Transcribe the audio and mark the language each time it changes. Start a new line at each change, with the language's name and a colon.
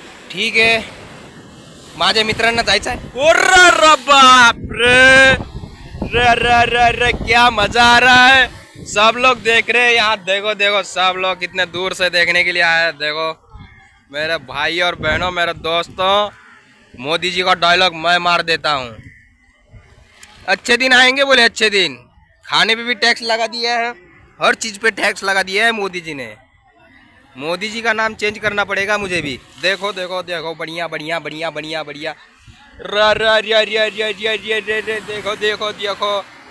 Hindi: ठीक है,
Marathi: माझ्या मित्रांना जायचं आहे.
Hindi: ओर्रा बाप रे, रे रे रे रे क्या मजा आ रहा है. सब लोग देख रहे हैं यहाँ. देखो देखो, सब लोग कितने दूर से देखने के लिए आए हैं. देखो मेरे भाई और बहनों, मेरे दोस्तों, मोदी जी का डायलॉग मैं मार देता हूँ. अच्छे दिन आएंगे बोले, अच्छे दिन. खाने पे भी टैक्स लगा दिया है, हर चीज पे टैक्स लगा दिया है मोदी जी ने. मोदी जी का नाम चेंज करना पड़ेगा मुझे भी। देखो देखो देखो, बढ़िया बढ़िया बढ़िया बढ़िया बढ़िया। रा रा रा रा रा रा रा रा रा, देखो देखो देखो